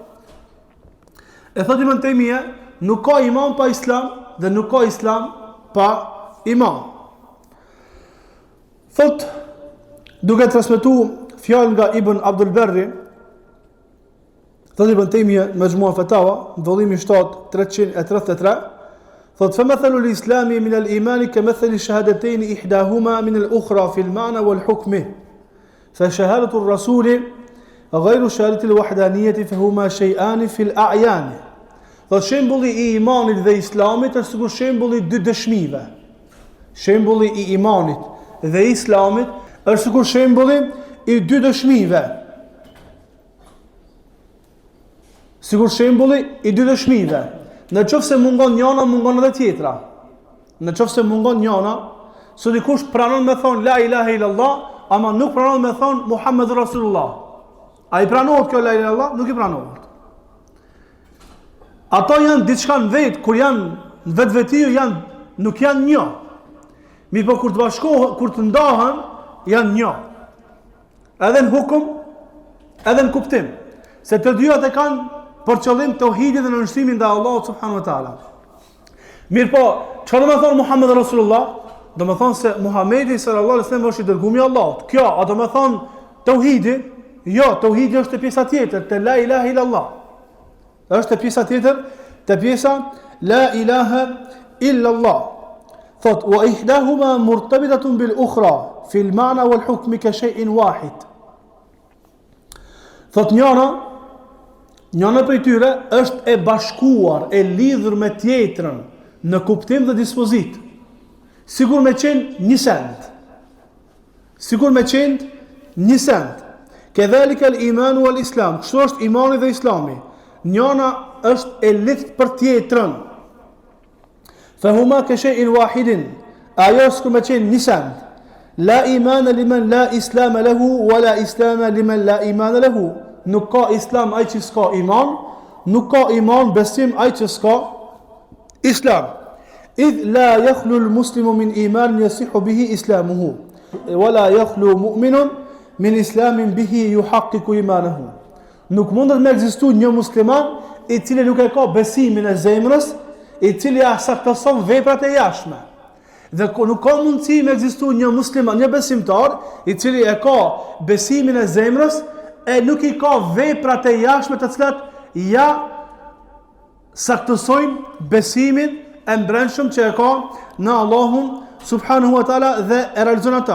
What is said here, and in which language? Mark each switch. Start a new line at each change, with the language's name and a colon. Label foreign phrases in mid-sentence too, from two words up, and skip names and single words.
Albanian: E thotë Ibn Taymija, nuk ka iman pa islam dhe nuk ka islam pa iman. Thot, duke transmetu fjalë nga Ibn Abdul Berri, thot Ibn Taymija në Majmu'a Fatawa, në vëllimi 7-333, thot,
Arabic: فَمَثَلُ الْإِسْلَامِ مِنَ الْإِيمَانِ كَمَثَلِ شَهَادَتَيْنِ إِحْدَاهُمَا مِنَ الْأُخْرَى فِي الْمَعْنَى وَالْحُكْمِ فَشَهَادَةُ الرَّسُولِ غَيْرُ شَهَادَةِ الْوَحْدَانِيَّةِ فَهُمَا شَيْئَانِ فِي الْأَعْيَانِ.
Albanian: Thot, shembulli I imanit dhe islamit është sikur shembulli dy dëshmive. Shembulli I imanit dhe islamit është sikur shembulli I dy dëshmive. Sikur shembulli I dy dëshmive. Në qoftë se mungon njëna, mungon edhe tjetra. Në qoftë se mungon njëna, So dikush pranon me thonë
Arabic: لا إله إلا الله,
Albanian: ama nuk pranohet me thonë
Arabic: محمد رسول الله.
Albanian: A i pranohet kjo
Arabic: لا إله إلا الله?
Albanian: Nuk i pranohet. Ato janë diçka në vetë, kur janë në vetveti nuk janë një. Mi po kur të bashkohen, kur të ndahen, janë një. Edhe në hukum, edhe në kuptim. Se të dyat e kanë për qëllim tauhidin dhe nënshtrimin ndaj Allahut
Arabic: سبحانه وتعالى.
Albanian: Mirë po, çfarë do të thonë
Arabic: محمد رسول الله?
Albanian: Do të thonë se Muhamedi
Arabic: صلى الله عليه وسلم
Albanian: është i dërguari i Allahut. Kjo, a do të thonë tauhidi? Jo, tauhidi është pjesa tjetër te
Arabic: لا إله إلا الله.
Albanian: Është pjesa tjetër te pjesa
Arabic: لا إله إلا الله. Thot وإحداهما مرتبطة بالأخرى في المعنى والحكم كشيء واحد.
Albanian: Thot njëra prej tyre është e bashkuar, e lidhur me tjetrën në kuptim dhe dispozit. Sigur me qenë një send.
Arabic: كذلك الإيمان والإسلام.
Albanian: Kështu është imani dhe islami. Njëra është e lidhur për tjetrën.
Arabic: فهما كشيء واحد.
Albanian: Ajo sikur me qenë një send.
Arabic: لا إيمان لمن لا إسلام له ولا إسلام لمن لا إيمان له.
Albanian: Nuk ka islam ai që s'ka iman, nuk ka iman besim ai që s'ka islam.
Arabic: إذ لا يخلو المسلم من إيمان يصح به إسلامه ولا يخلو مؤمن من إسلام به يحقق إيمانه.
Albanian: Nuk mundet me ekzistu një musliman i cili nuk e ka besimin e zemrës, i cili saktëson veprat e jashtme. Dhe nuk ka mundësi me ekzistu një musliman, një besimtar i cili e ka besimin e zemrës e nuk i ka veprat e jashtme të cilat ja saktësojnë besimin e mbrëmshëm që e ka në Allahun
Arabic: سبحانه وتعالى
Albanian: dhe e realizon ata.